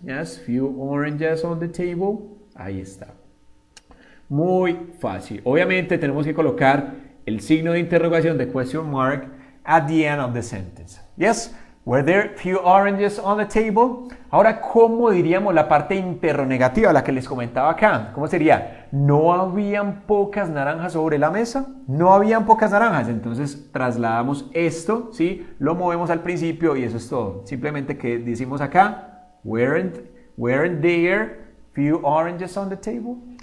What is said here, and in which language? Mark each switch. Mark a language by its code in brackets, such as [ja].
[en] Yes, few oranges on the table. [es] Ahí está. Muy fácil. Obviamente tenemos que colocar el signo de interrogación de [en] question mark at the end of the sentence. Yes? Were there few oranges on the table? [es] Ahora, ¿cómo diríamos la parte interrogativa, la que les comentaba acá? ¿Cómo sería? ¿No habían pocas naranjas sobre la mesa? No habían pocas naranjas. Entonces, trasladamos esto, ¿sí? Lo movemos al principio y eso es todo. Simplemente que decimos acá, [en] weren't there few oranges on the table?